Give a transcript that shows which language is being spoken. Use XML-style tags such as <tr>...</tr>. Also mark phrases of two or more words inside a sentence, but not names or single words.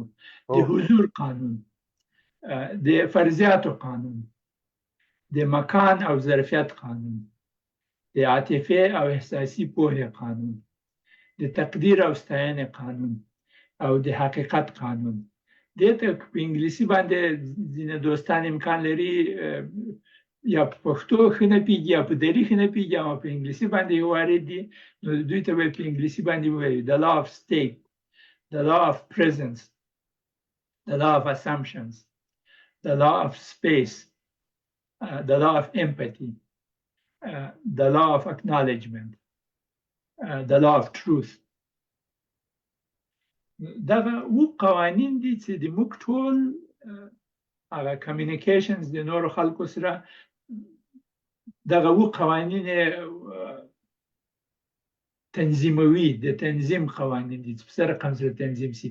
<ps>د حضور قانون، د فرضیاتو قانون، د مکان او ظرفیت قانون، د عاطفه او احساسي پوهې قانون، د تقدیر او ستاینې قانون او د حقیقت قانون. دې ته په انګلیسي باندې ځینې دوستان امکان لري یا په پښتو ښه نه پوهېږي یا په دري ښه نه پوهېږي، اما په انګلیسي باندې وارد دي، نو دوی ته به په انګلیسي باندې ووایو</ps> <en>the law of state, the law of presence, the law of assumptions, the law of space, the law of empathy, the law of acknowledgement, the law of truth.</en> <ps>دغه او قوانین دي چې د موږ ټول هغه کمیونیکیشنز د نورو خلکو سره دغه او قوانین تنظیموي، د تنظیم قوانین دي چې په څه رقم سره تنظیم سي.</ps>